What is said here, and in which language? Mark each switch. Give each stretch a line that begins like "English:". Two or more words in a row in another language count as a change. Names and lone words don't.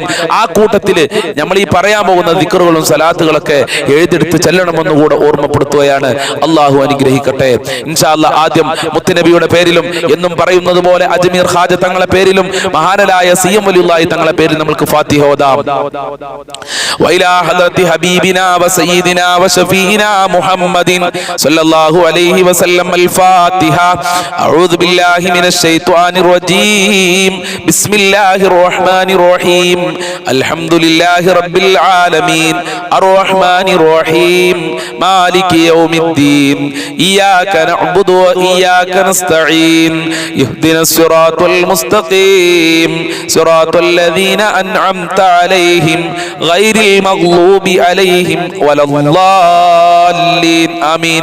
Malayalam: ആ കൂട്ടത്തിൽ നമ്മൾ ഈ പറയാൻ പോകുന്ന ദിക്റുകളും സലാത്തുകളൊക്കെ എഴുതിയെടുത്ത് ചെല്ലണമെന്നുകൂടെ ഓർമ്മപ്പെടുത്തുകയാണ്. അള്ളാഹു അനുഗ്രഹിക്കട്ടെ.
Arabic: إن شاء الله
Malayalam: ആദ്യം മുത്തുനബിയുടെ പേരിലും എന്നും പറയുന്നത് പോലെ അജ്മീർ ഖാജ തങ്ങളെ പേരിലും മഹാനരായ സിഎം വലിയുള്ളാഹി തങ്ങളെ പേരിൽ നമുക്ക് ഫാത്തിഹ ഓതാം.
Arabic: وإلى حضرة حبيبنا وسيدنا وشفيعنا محمد صلى الله عليه وسلم الفاتحة. أعوذ بالله من الشيطان الرجيم. بسم الله الرحمن الرحيم. الحمد لله رب العالمين الرحمن الرحيم مالك يوم الدين إياك نعبد وإياك نستعين اهدنا الصراط المستقيم صراط الذين أنعمت عليهم غير المغضوب عليهم ولا الضالين آمين.